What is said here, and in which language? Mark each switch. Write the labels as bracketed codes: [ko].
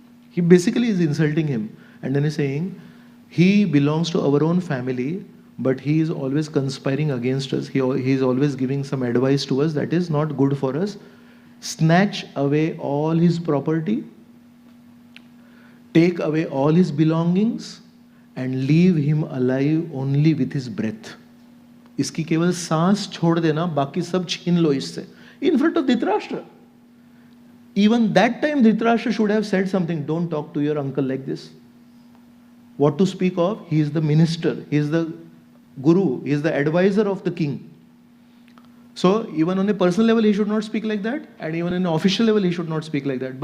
[en] He basically is insulting him. And then he's saying, he belongs to our own family, but he is always conspiring against us. He is always giving some advice to us that is not good for us. Snatch away all his property, take away all his belongings, and leave him alive only with his breath. [hi] इसकी केवल सांस छोड़ देना, बाकी सब छीन लो इससे. [en] In front of Dhritarashtra. Even that time Dhritarashtra should have said something. Don't talk to your uncle like this. What to speak of? He is the minister. He is the guru. He is the advisor of the king. So even on a personal level he should not speak like that, and even on an official level he should not speak like that.